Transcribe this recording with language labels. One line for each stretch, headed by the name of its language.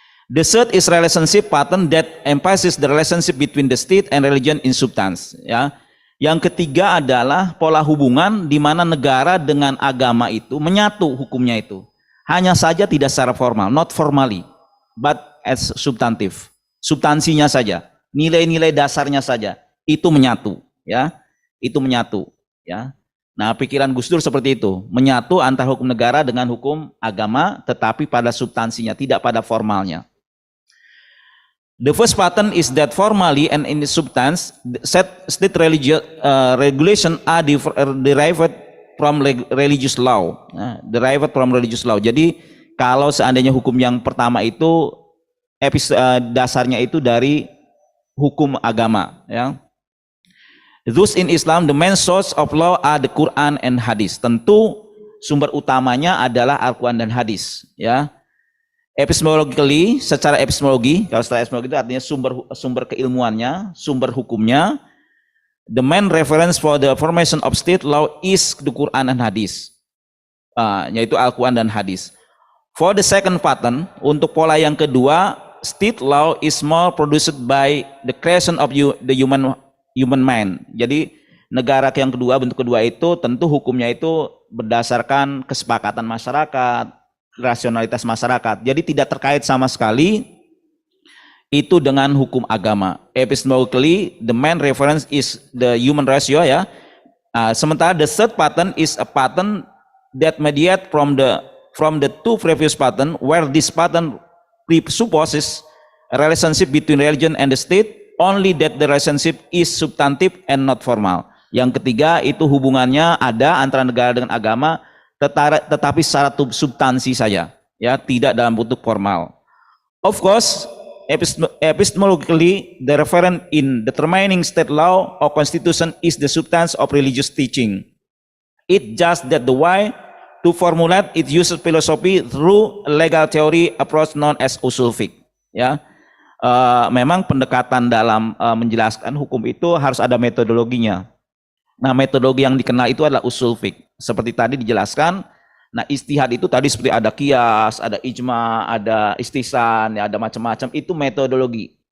English: The third is relationship pattern that emphasizes the relationship between the state and religion in substance ya.
Indonesian: Yang ketiga adalah pola hubungan di mana negara dengan agama itu menyatu hukumnya itu. Hanya saja tidak secara formal,
English: not formally, but as substantive.
Indonesian: Substansinya saja. nilai-nilai dasarnya saja itu menyatu, ya. Itu menyatu, ya. Nah, pikiran Gus Dur seperti itu, menyatu antara hukum negara dengan hukum agama, tetapi pada substansinya, tidak pada formalnya.
English: The first pattern is that formally and in the substance, state religious regulation are derived from religious law, derived from religious law.
Indonesian: Jadi kalau seandainya hukum yang pertama itu dasarnya itu dari hukum agama, ya.
English: Thus in Islam the main source of law are the Quran and Hadis.
Indonesian: Tentu sumber utamanya adalah Al-Quran dan Hadis, ya. Epistemologically, secara epistemologi, kalau secara epistemologi itu artinya sumber keilmuannya, sumber hukumnya,
English: the main reference for the formation of state law is the Quran and Hadis,
Indonesian: yaitu Al-Quran dan Hadis.
English: For the second pattern,
Indonesian: untuk pola yang kedua,
English: state law is more produced by the creation of the human mind.
Indonesian: Jadi negara yang kedua, bentuk kedua itu tentu hukumnya itu berdasarkan kesepakatan masyarakat, rasionalitas masyarakat. Jadi tidak terkait sama sekali itu dengan hukum agama.
English: Epistemologically, the main reference is the human ratio, ya. Sementara the third pattern is a pattern that mediate from the two previous pattern, where this pattern presupposes a relationship between religion and the state, only that the relationship is substantive and not formal.
Indonesian: Yang ketiga itu hubungannya ada antara negara dengan agama, tetapi secara substansi saja, ya, tidak dalam bentuk formal.
English: Of course, epistemologically, the referent in determining state law or constitution is the substance of religious teaching. It just that the way to formulate it uses philosophy through legal theory approach known as usul fiqh, ya.
Indonesian: Memang pendekatan dalam menjelaskan hukum itu harus ada metodologinya. Nah, metodologi yang dikenal itu adalah usul fiqh. Seperti tadi dijelaskan, nah ijtihad itu tadi seperti ada qiyas, ada ijma, ada istihsan, ya, ada macam-macam, itu metodologi.